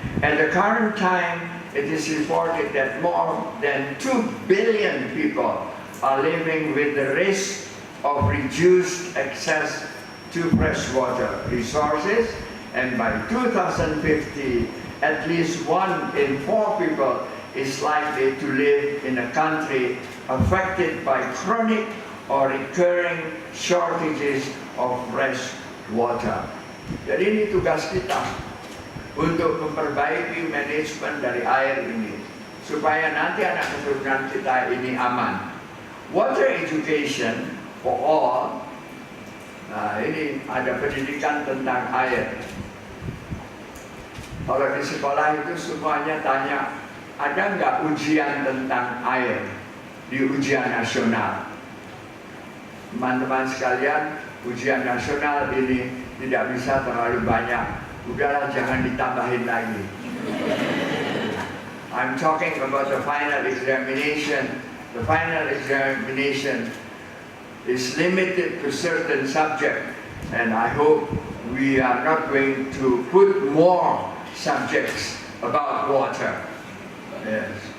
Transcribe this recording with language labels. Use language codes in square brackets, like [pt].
[en] At the current time, it is reported that more than 2 billion people are living with the risk of reduced access to freshwater resources, and by 2050, at least 1 in 4 people is likely to live in a country affected by chronic or recurring shortages of fresh water. [id] Jadi ini tugas kita untuk memperbaiki manajemen dari air ini supaya nanti anak keturunan kita ini aman. [en] Water education for all. [id] Nah, ini ada pendidikan tentang air. Kalau di sekolah itu semuanya tanya, ada nggak ujian tentang air di ujian nasional? Teman-teman sekalian, ujian nasional ini tidak bisa terlalu banyak. Udahlah, jangan ditambahin lagi. [en] I'm talking about the final examination. The final examination is limited to certain subjects, and I hope we are not going to put more subjects about water. Yes.